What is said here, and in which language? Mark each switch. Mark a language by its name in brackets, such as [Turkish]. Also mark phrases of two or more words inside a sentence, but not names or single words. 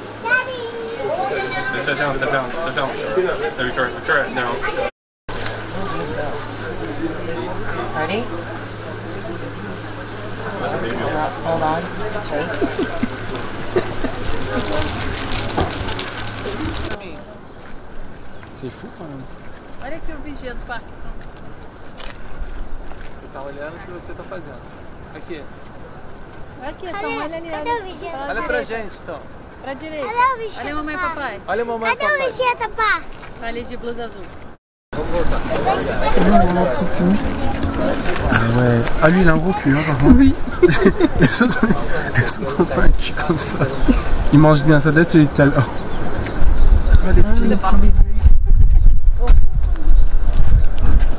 [English] Sit down, sit down, sit down. No, Victoria, no. Ready? Hold on. Wait. [French] C'est fou quand même. [Portuguese] Olha aqui o vigia do parque. Você tá olhando o que você tá fazendo. Aqui. Aqui, então, olha ali. Cadê o vigia? Olha pra gente, então. Pra direita. Cadê o vigia? Olha a mamãe e papai. Olha a mamãe e Cadê o papai. vigia, papá? Ali de blusa azul. [French] Ah ouais. Ah lui il a un gros cul hein, par contre. Oui. Les autres ont pas un cul comme ça. Il mange bien, ça doit être celui de tout à l'heure. Les petits bisous.